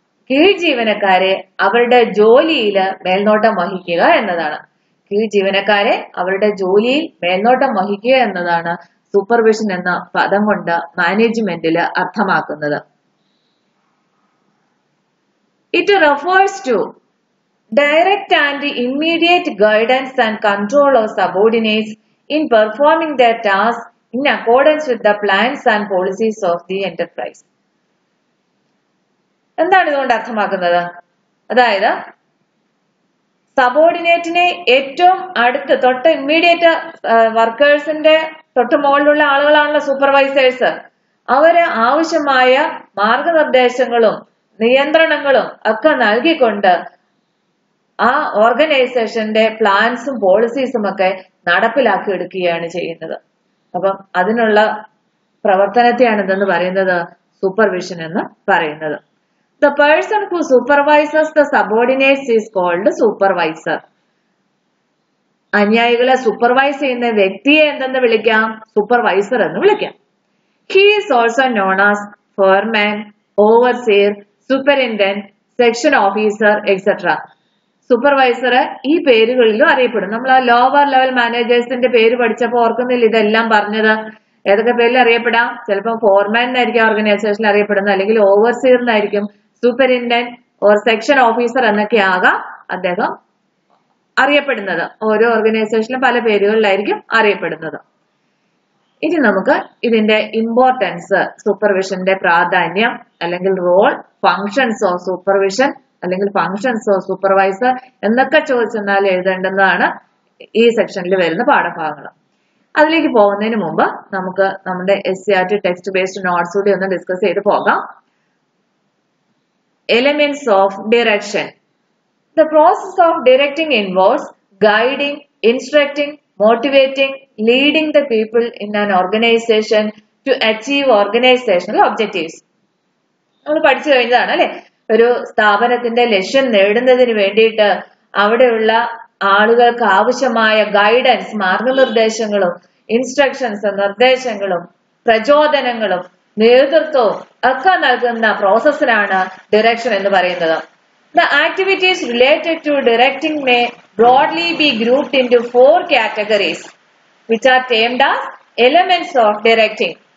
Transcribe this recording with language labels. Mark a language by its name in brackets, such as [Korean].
[Malayalam] കീഴ് ജീവനക്കാരെ അവരുടെ ജോലിയിൽ മേൽനോട്ടം വഹിക്കുക എന്നതാണ്. കീഴ് ജീവനക്കാരെ അവരുടെ ജോലിയിൽ മേൽനോട്ടം വഹിക്കുക എന്നതാണ് സൂപ്പർവിഷൻ എന്ന പദം കൊണ്ട് മാനേജ്മെന്റിൽ അർത്ഥമാക്കുന്നത്. [English] It refers to direct and immediate guidance and control of subordinates in performing their tasks in accordance with the plans and policies of the enterprise. [Malayalam] എന്താണ് ഇതുകൊണ്ട് അർത്ഥമാക്കുന്നത്? അതായത് സബോർഡിനേറ്റിനെ ഏറ്റവും അടുത്ത് തൊട്ട് ഇമ്മീഡിയറ്റ് വർക്കേഴ്സിന്റെ തൊട്ട് മുകളിലുള്ള ആളുകളാണല്ലോ സൂപ്പർവൈസേഴ്സ്. അവര് ആവശ്യമായ മാർഗനിർദ്ദേശങ്ങളും നിയന്ത്രണങ്ങളും ഒക്കെ നൽകിക്കൊണ്ട് ആ ഓർഗനൈസേഷന്റെ പ്ലാൻസും പോളിസീസും ഒക്കെ നടപ്പിലാക്കി എടുക്കുകയാണ് ചെയ്യുന്നത്. അപ്പം അതിനുള്ള പ്രവർത്തനത്തെയാണ് ഇതെന്ന് പറയുന്നത് സൂപ്പർവിഷൻ എന്ന് പറയുന്നത്. [English] The person who supervises the subordinates is called supervisor. [Malayalam] അനുയായികളെ സൂപ്പർവൈസ് ചെയ്യുന്ന വ്യക്തിയെ എന്തെന്ന് വിളിക്കാം? സൂപ്പർവൈസർ എന്ന് വിളിക്കാം. [English] He is also known as foreman, overseer, superintendent, section officer, etc. [Malayalam] Supervisor ഈ പേരുകളിലും അറിയപ്പെടും. നമ്മൾ ആ ലോവർ ലെവൽ മാനേജേഴ്സിന്റെ പേര് പഠിച്ചപ്പോൾ ഓർക്കുന്നില്ല ഇതെല്ലാം പറഞ്ഞത്? ഏതൊക്കെ പേരിൽ അറിയപ്പെടാം? ചിലപ്പോൾ ഫോർമാൻ എന്നായിരിക്കും ഓർഗനൈസേഷനിൽ അറിയപ്പെടുന്നത്, അല്ലെങ്കിൽ ഓവർസിയർ എന്നായിരിക്കും, സൂപ്പറിൻറ്റൻഡന്റ് ഓർ സെക്ഷൻ ഓഫീസർ എന്നൊക്കെ ആകാം അദ്ദേഹം അറിയപ്പെടുന്നത്. ഓരോ ഓർഗനൈസേഷനിലും പല പേരുകളിലായിരിക്കും അറിയപ്പെടുന്നത്. ഇനി നമുക്ക് ഇതിന്റെ ഇമ്പോർട്ടൻസ്, സൂപ്പർവിഷന്റെ പ്രാധാന്യം അല്ലെങ്കിൽ റോൾ, ഫങ്ഷൻസ് ഓഫ് സൂപ്പർവിഷൻ അല്ലെങ്കിൽ ഫങ്ഷൻസ് ഓഫ് സൂപ്പർവൈസർ എന്നൊക്കെ ചോദിച്ചെന്നാൽ എഴുതേണ്ടതാണ് ഈ സെക്ഷനിൽ വരുന്ന പാഠഭാഗങ്ങൾ. അതിലേക്ക് പോകുന്നതിന് മുമ്പ് നമുക്ക് നമ്മുടെ SCERT ടെക്സ്റ്റ് ബേസ്ഡ് നോട്ട്സ് കൂടി ഒന്ന് ഡിസ്കസ് ചെയ്ത് പോകാം. [English] Elements of direction. The process of directing involves guiding, instructing, motivating, leading the people in an organization to achieve organizational objectives. [Malayalam] നമ്മൾ പഠിച്ചു കഴിഞ്ഞതാണ് അല്ലെ? ഒരു സ്ഥാപനത്തിന്റെ ലക്ഷ്യം നേടുന്നതിന് വേണ്ടിയിട്ട് അവിടെയുള്ള ആളുകൾക്ക് ആവശ്യമായ ഗൈഡൻസ്, മാർഗനിർദ്ദേശങ്ങളും ഇൻസ്ട്രക്ഷൻസ്, നിർദ്ദേശങ്ങളും പ്രചോദനങ്ങളും നേതൃത്വവും ഒക്കെ നൽകുന്ന പ്രോസസ്സിനാണ് ഡിറക്ഷൻ എന്ന് പറയുന്നത്. [English] The activities related to directing may broadly be grouped into 4 categories which are termed as elements of directing.